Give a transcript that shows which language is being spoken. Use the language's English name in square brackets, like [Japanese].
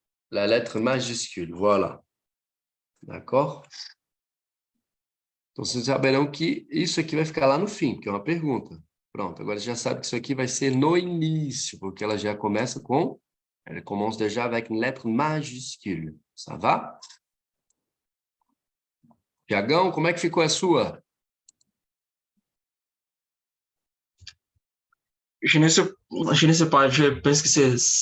[French] La lettre majuscule, voilà. D'accord? [Portuguese] Então, vocês saberão que isso aqui vai ficar lá no fim, que é uma pergunta. Pronto, agora já sabe que isso aqui vai ser no início, porque ela já começa com... [French] Elle commence déjà avec une lettre majuscule. Ça va? [Portuguese] Tiagão, como é que ficou a sua? [French] Je ne sais pas, je pense que c'est...